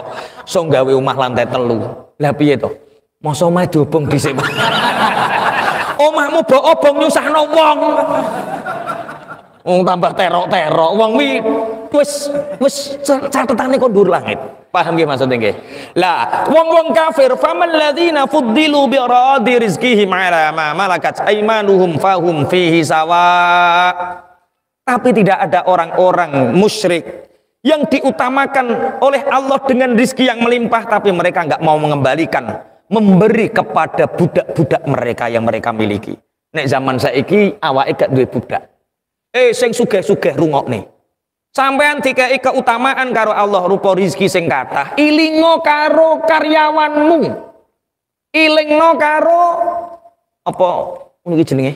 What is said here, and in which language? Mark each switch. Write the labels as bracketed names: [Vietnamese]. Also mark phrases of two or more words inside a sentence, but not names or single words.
[Javanese] So gawe omah lantai 3. Lah piye to? Masa omahe diobong dhisik Pak? Omahmu mbok obong nyusahno wong. Wong tambah terok-terok. Wong wis catetane kok dhuwur langit. Paham nggih maksudnya nggih? Lah, wong-wong kafir [Arabic] فمن الذين فضلوا برادي رزقهم على ما ملكت أيمانهم فهم فيه سواء. [Indonesian] Tapi tidak ada orang-orang musyrik yang diutamakan oleh Allah dengan rizki yang melimpah, tapi mereka nggak mau mengembalikan, memberi kepada budak-budak mereka yang mereka miliki. [Javanese] Nek zaman saiki awake gak duwe budak. Sing sugih-sugih rungokne. Sampean dikai keutamaan karo Allah rupa rizki sing kathah, ilingo karo karyawanmu. Ilingno karo apa niki jenenge?